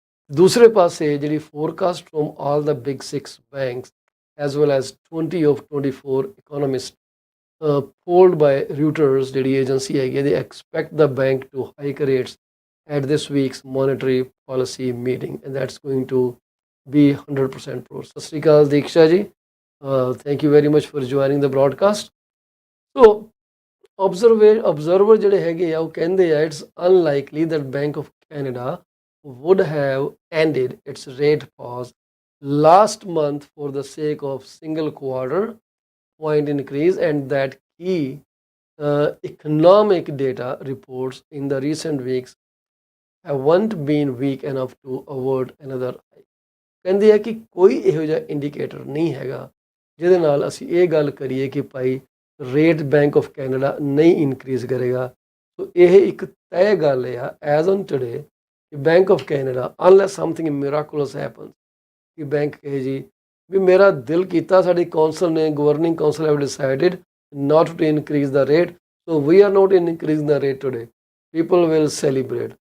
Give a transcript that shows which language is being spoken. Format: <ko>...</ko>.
<pa>ਦੂਸਰੇ ਪਾਸੇ ਜਿਹੜੀ</pa> <en>forecast from all the big 6 banks as well as 20 of 24 economist polled by Reuters</en> <pa>ਜਿਹੜੀ ਏਜੰਸੀ ਹੈਗੀ,</pa> <en>They expect the bank to hike rates at this week's monetary policy meeting, and that's going to be 100% pro.</en> <pa>ਸਤਿ ਸ਼੍ਰੀ ਅਕਾਲ</pa> <en>Diksha ji, thank you very much for joining the broadcast. So observer</en> <pa>ਜਿਹੜੇ ਹੈਗੇ ਆ ਉਹ ਕਹਿੰਦੇ ਆ</pa> <en>It's unlikely that bank of Canada would have ended its rate pause last month for the sake of single quarter point increase, and that key economic data reports in the recent weeks haven't been weak enough to avoid another hike.</en> <pa>ਕਹਿੰਦੇ ਆ ਕਿ ਕੋਈ ਇਹੋ ਜਿਹਾ indicator ਨਹੀਂ ਹੈਗਾ ਜਿਹਦੇ ਨਾਲ ਅਸੀਂ ਇਹ ਗੱਲ ਕਰੀਏ ਕਿ ਭਾਈ ਰੇਟ ਬੈਂਕ ਆਫ ਕੈਨੇਡਾ ਨਹੀਂ ਇਨਕਰੀਜ਼ ਕਰੇਗਾ।</pa> <en>so</en> <pa>ਇਹ ਇੱਕ ਤੈਅ ਗੱਲ ਆ</pa> <en>as on today</en> <pa>ਕਿ bank of Canada unless something ਮਿਰਾਕੂਲਸ happens ਕਿ ਬੈਂਕ ਕਹੇ ਜੀ ਵੀ ਮੇਰਾ ਦਿਲ ਕੀਤਾ, ਸਾਡੀ ਕੌਂਸਲ ਨੇ</pa> <en>Governing council have decided not to increase the rate, so we are not increase the rate today, people will celebrate.</en>